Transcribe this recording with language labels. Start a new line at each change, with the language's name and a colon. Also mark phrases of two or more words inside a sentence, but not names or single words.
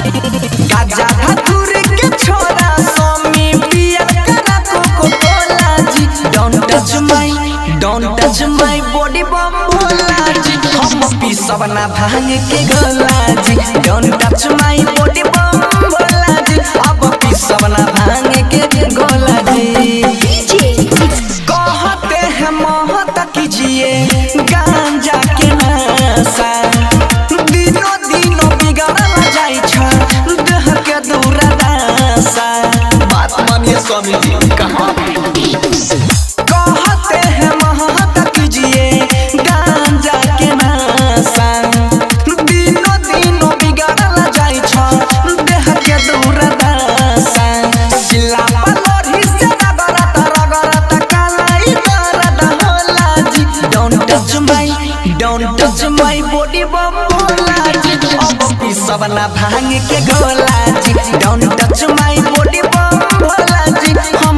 Bhojpuri: गाजा धतूर के छोरा स्वामी पिया करा कोको-कोला जी।
English: Don't touch my body बम भोला जी।
Bhojpuri: हम पीसब ना भांग के गोला जी।
English: Don't touch my body बम भोला जी।
Bhojpuri: अब पीसब ना भांग के गोला जी। कहते हैं महत कीजिए गांजा के नशा, दिनों दिनों बिगड़ल जाई छा देह के दुर्दशा। बात मानिए स्वामी जी कहाँ कहते हैं महत कीजिए गांजा के नशा, दिनों दिनों बिगड़ल जाई छा देह के दुर्दशा। सिला पलोरी से रगड़त कालाई दर्द होला जी।
English: Don't touch my body बम भोला जी।
Bhojpuri: अब पीसब ना भांग के गोला जी।
English: Don't touch my body बम भोला जी।